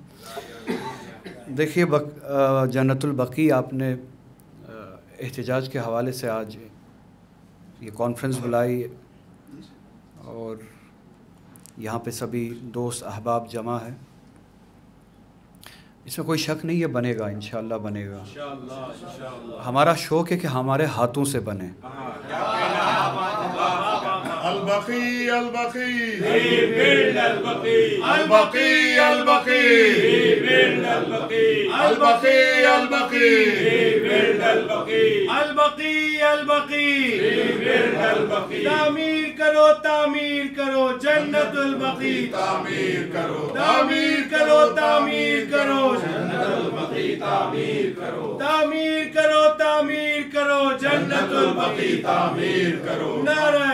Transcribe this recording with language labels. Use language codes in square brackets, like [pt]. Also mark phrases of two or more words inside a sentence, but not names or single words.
[ur] دیکھیے جنت البقیع آپ نے احتجاج کے حوالے سے آج یہ کانفرنس بلائی، اور یہاں پہ سبھی دوست احباب جمع ہیں، اس میں کوئی شک نہیں، یہ بنے گا، انشاءاللہ بنے گا۔ ہمارا شوق ہے کہ ہمارے ہاتھوں سے بنے، [ar] البقي البقي بن البقي البقي البقي بن البقي البقي البقي بن البقي البقی البقی بن البقی [ur] تعمیر کرو جنت البقی تعمیر کرو تعمیر کرو جنت البقی تعمیر کرو تعمیر کرو جنت البقی تعمیر کرو نعرہ